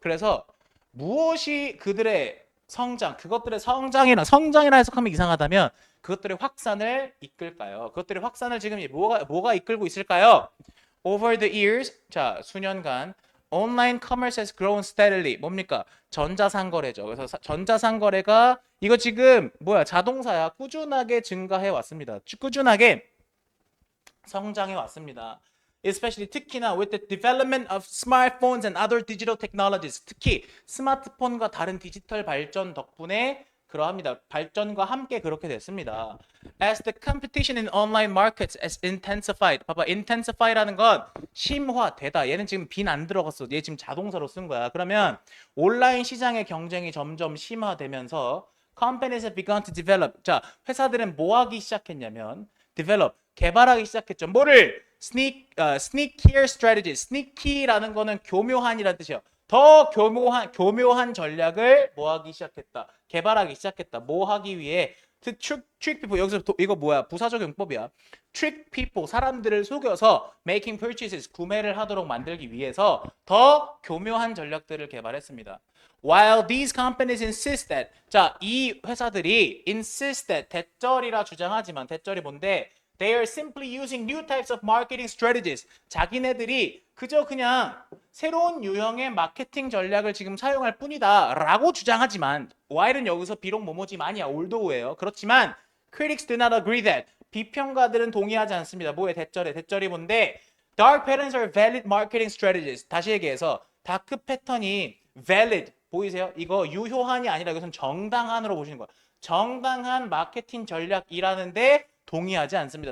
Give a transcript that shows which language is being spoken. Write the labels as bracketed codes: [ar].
[ko] 그래서 무엇이 그들의 성장, 그것들의 성장이라 해석하면 이상하다면 그것들의 확산을 이끌까요? 그것들의 확산을 지금 뭐가 이끌고 있을까요? [en] Over the years, [ko] 자 수년간 [en] online commerce has grown steadily. [ko] 뭡니까? 전자상거래죠. 그래서 전자상거래가 이거 지금 뭐야? 자동사야. 꾸준하게 증가해 왔습니다. 꾸준하게 성장해 왔습니다. [en] Especially [ko] 특히나 [en] with the development of smartphones and other digital technologies. [ko] 특히 스마트폰과 다른 디지털 발전 덕분에 그러합니다. 발전과 함께 그렇게 됐습니다. [en] As the competition in online markets has intensified. [ko] 봐봐, intensify라는 건 심화되다. 얘는 지금 빈 안 들어갔어. 얘 지금 자동사로 쓴 거야. 그러면 온라인 시장의 경쟁이 점점 심화되면서 [en] companies have begun to develop. [ko] 자, 회사들은 뭐 하기 시작했냐면 develop, 개발하기 시작했죠. 뭐를? [en] sneakier strategies. [ko] sneaky라는 거는 교묘한이라는 뜻이에요. 더 교묘한 전략을 뭐 하기 시작했다. 개발하기 시작했다. 뭐 하기 위해 [en] to trick people. [ko] 여기서 이거 뭐야? 부사적 용법이야. trick people. 사람들을 속여서 [en] making purchases. [ko] 구매를 하도록 만들기 위해서 더 교묘한 전략들을 개발했습니다. [en] While these companies insist that [ko] 자, 이 회사들이 insist that 대절이라 주장하지만 대절이 뭔데? [en] They are simply using new types of marketing strategies. [ko] 자기네들이 그저 그냥 새로운 유형의 마케팅 전략을 지금 사용할 뿐이다 라고 주장하지만 while은 여기서 비록 뭐뭐지만이야 올도우예요. 그렇지만 [en] critics do not agree that [ko] 비평가들은 동의하지 않습니다. 뭐에 대절이 뭔데? [en] Dark patterns are valid marketing strategies. [ko] 다시 얘기해서 다크 패턴이 valid 보이세요? 이거 유효한이 아니라 이것은 정당한으로 보시는 거야. 정당한 마케팅 전략이라는데 동의하지 않습니다.